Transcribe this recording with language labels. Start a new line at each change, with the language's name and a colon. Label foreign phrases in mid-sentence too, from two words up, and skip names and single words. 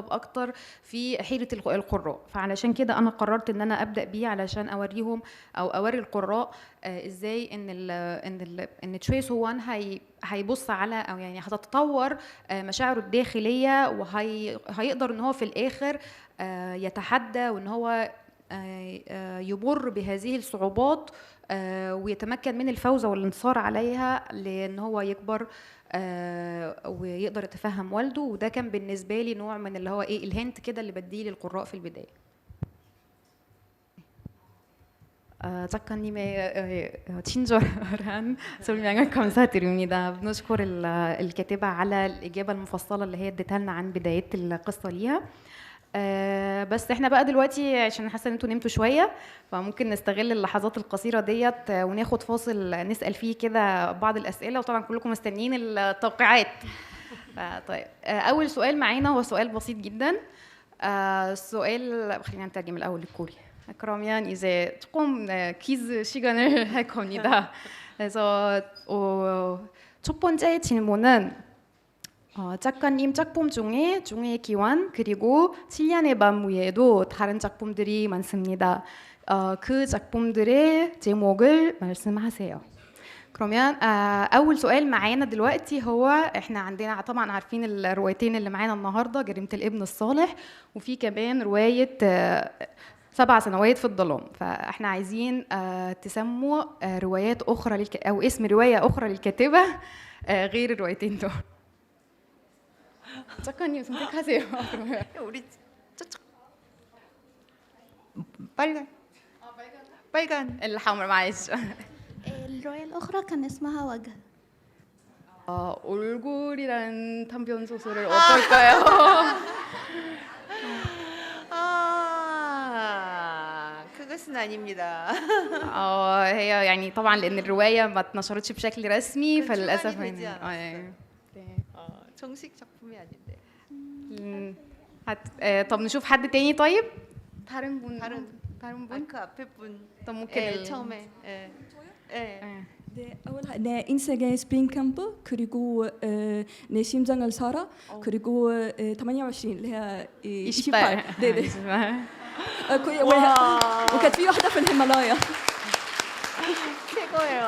Arabic: اكتر في حيره القراء، فعلشان كده انا قررت ان انا ابدا بيه علشان اوريهم او اوري القراء ازاي ان تشوي سوان هيبص على او يعني هتتطور مشاعره الداخليه، وهيقدر ان هو في الاخر يتحدى وان هو يمر بهذه الصعوبات ويتمكن من الفوز والانتصار عليها، لان هو يكبر ويقدر يتفهم والده. وده كان بالنسبه لي نوع من اللي هو ايه الهنت كده اللي بديه للقراء في البدايه.
Korean: 작가님의 친절한 설명을 감사드립니다.
Arabic: بنشكر الكاتبة على الإجابة المفصلة اللي هي اديتها لنا عن بداية القصة ليها. بس احنا بقى دلوقتي عشان حاسه ان انتوا نمتوا شويه، فممكن نستغل اللحظات القصيره ديت وناخد فاصل نسال فيه كده بعض الاسئله، وطبعا كلكم مستنيين التوقيعات. طيب اول سؤال معانا هو سؤال بسيط جدا. السؤال خلينا نترجم الاول للكوري.
Korean: 그러면 이제 조금 퀴즈 시간을 할 겁니다. 그래서 첫 번째 질문은 작가님 작품 중에 중의 기원 그리고 7년의 밤 외에도 다른 작품들이 많습니다. 그 작품들의 제목을 말씀하세요.
Arabic: 그러면 أول سؤال معانا دلوقتي هو احنا عندنا طبعا عارفين الروايتين اللي معانا النهارده، جريمة الابن الصالح وفي كمان رواية 7 سنوات في الظلام. فاحنا عايزين تسموا روايات أخرى أو اسم رواية أخرى للكاتبة غير الروايتين دول.
Korean: 작가님 선택하세요. 그러면 우리 저쪽 빨간
Arabic: الحمر معلش. الرواية الأخرى كان اسمها وجه.
Korean: 얼굴이라는 단편 소설을 어떨까요? 그것은 아닙니다.
Arabic: هي يعني طبعا لأن الرواية ما اتنشرتش بشكل رسمي فللأسف
Korean: 출간이 되지 않았어요. 네. 정식 작품이 아닌데.
Arabic: طب نشوف حد تاني طيب؟
Korean: 다른 분. 그 앞에 분.
Arabic: طب ممكن
Korean: 처음에. 네, 내 인생의 스프링 캠프 그리고 내 심장을 살아 그리고 28
Arabic: اللي هي
Korean: 28 네네 وكانت في واحدة في الهيمالايا. 최고예요.